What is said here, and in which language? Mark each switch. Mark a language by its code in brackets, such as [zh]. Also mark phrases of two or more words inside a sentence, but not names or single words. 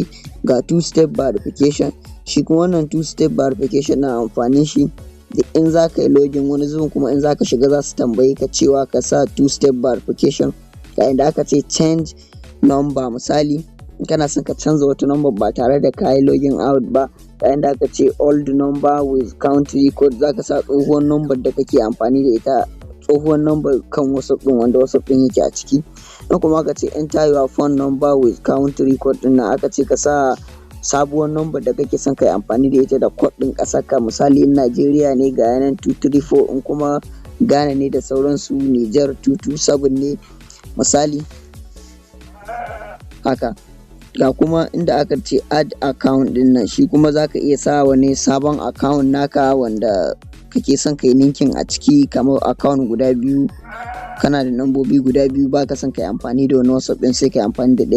[ha] Ga [en] 2-step verification, [ha] shi kuma wannan [en] 2-step verification [ha] na amfanin shi da in za ka yi login, wani zubin kuma in za ka shiga za su tambaye ka cewa ka sa [en] 2-step verification. [ha] Ga inda aka ce [en] change number, [ha] misali in kana son ka canza wata number ba tare da ka yi [en] login out [ha] ba, ga inda aka ce [en] old number with country code, [ha] za ka sa tsohuwar number da kake amfani da ita, tsohuwar number kan WhatsApp ɗin wanda WhatsApp ɗin yake a ciki. Don kuma aka ce [en] enter your phone number with country code [ha] ɗin nan, aka ce ka sa sabuwar number da kake son ka yi amfani da ita da code ɗin ƙasar ka. Misali in Najeriya ne ga yanan 234, in kuma Ghana ne da sauransu Niger 227 ne misali haka. Ga kuma inda aka ce [en] add account [ha] ɗin nan, shi kuma za ka iya sa wani sabon account naka wanda kake son ka yi linkin a ciki, kamar account guda biyu, kana da nambobi guda biyu ba ka son ka yi amfani da wani WhatsApp ɗin sai ka yi amfani da ɗaya.